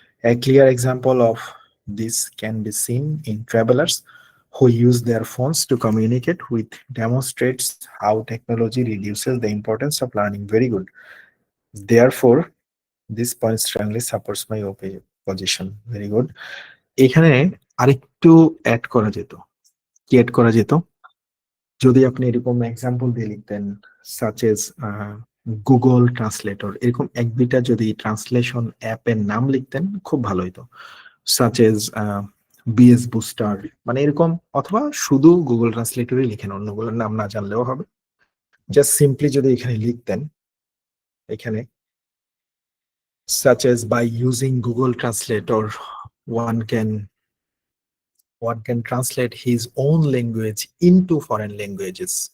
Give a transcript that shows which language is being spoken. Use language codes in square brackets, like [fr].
[en] A clear example of this can be seen in travelers who use their phones to communicate with, demonstrates how technology reduces the importance of learning. Very good. Therefore, this point strongly supports my position. Very good. [bn] এখানে আরেকটু add করা যেত। কি add করা যেত? যদি আপনি এরকম এক্সাম্পল দিয়ে লিখতেন, সাচ এজ গুগল ট্রান্সলেটর, এরকম এক দুইটা যদি ট্রান্সলেশন অ্যাপের নাম লিখতেন খুব ভালো হতো। সাচ এজ বিএস বুস্টার, মানে এরকম, অথবা শুধু গুগল ট্রান্সলেটরই লিখেন, অন্যগুলোর নাম না জানলেও হবে। জাস্ট সিম্পলি যদি এখানে লিখতেন, এখানে [en] such as by using Google Translator, one can one can translate his own language into foreign languages.